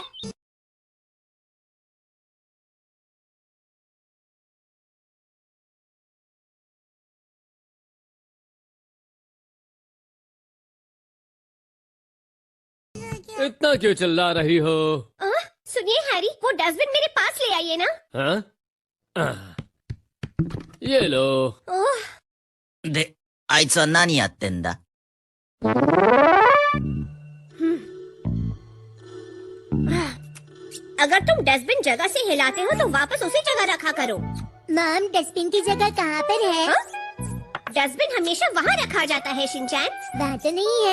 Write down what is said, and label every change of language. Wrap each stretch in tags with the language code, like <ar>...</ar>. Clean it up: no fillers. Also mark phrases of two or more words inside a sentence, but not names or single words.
<hi>इतना क्यों चिल्ला रही हो? सुनिए हैरी, वो डस्टबिन मेरे पास ले आइए ना। हाँ? ये लो।</hi> <ja>で、あいつは何やってんだ？</ja> <hi>अगर तुम डस्टबिन जगह से हिलाते हो तो वापस उसी जगह रखा करो। मम डस्टबिन की जगह कहाँ पर है? डस्टबिन हमेशा वहाँ रखा जाता है शिनचैन।</hi>